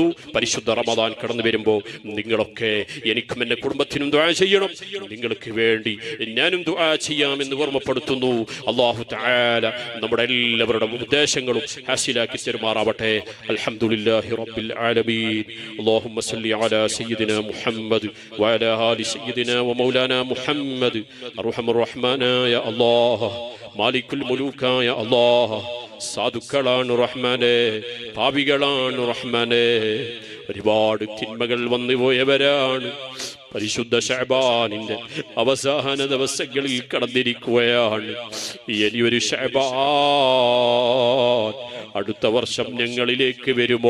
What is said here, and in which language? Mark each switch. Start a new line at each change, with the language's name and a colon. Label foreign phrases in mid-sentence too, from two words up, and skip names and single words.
Malayalam: പരിശുദ്ധ റമദാൻ കടന്നു വരുമ്പോൾ നിങ്ങളൊക്കെ എനിക്കും എൻ്റെ കുടുംബത്തിനും ദുആ ചെയ്യണം. നിങ്ങൾക്ക് വേണ്ടി ഞാനും ദുആ ചെയ്യാമെന്ന് ഓർമ്മപ്പെടുത്തുന്നു. അല്ലാഹു തആല നമ്മുടെ എല്ലാവരുടെ ഉദ്ദേശങ്ങളും ഹാസിലാക്കി തരുമാറാവട്ടെ.
Arabic: الحمد لله رب العالمين. اللهم صل على سيدنا محمد وعلى آل سيدنا ومولانا محمد أرحم الرحمن يا الله مالك الملوك يا الله
Malayalam: സാധുക്കളാണ് റഹ്മാനെ, പാപികളാണ് റഹ്മാനെ, ഒരുപാട് തിന്മകൾ വന്നുപോയവരാണ്. പരിശുദ്ധ ശഅബാനിന്റെ അവസാന ദിവസങ്ങളിൽ കടന്നിരിക്കുകയാണ്. ഇനിയൊരു ശഅബാൻ അടുത്ത വർഷം ഞങ്ങളിലേക്ക് വരുമോ?